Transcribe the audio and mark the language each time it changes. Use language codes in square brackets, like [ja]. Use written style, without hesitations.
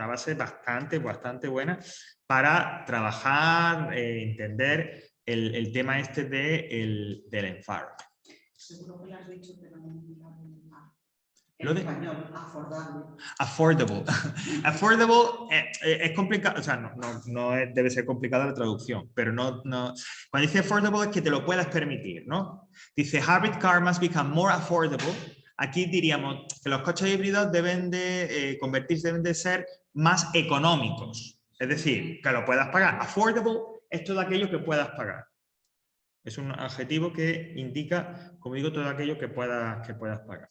[es] Una base bastante buena para trabajar, entender el tema este del environment. Seguro que lo has dicho, pero no me he mirado nada. Lo de Español, affordable. Affordable. Affordable es complicado, o sea, no debe ser complicada la traducción, pero no. Cuando dice affordable es que te lo puedas permitir, ¿no? Dice [en] hybrid car must become more affordable. [es] Aquí diríamos que los coches híbridos deben de convertirse, deben de ser más económicos. Es decir, que lo puedas pagar. Affordable es todo aquello que puedas pagar. Es un adjetivo que indica, como digo, todo aquello que puedas pagar.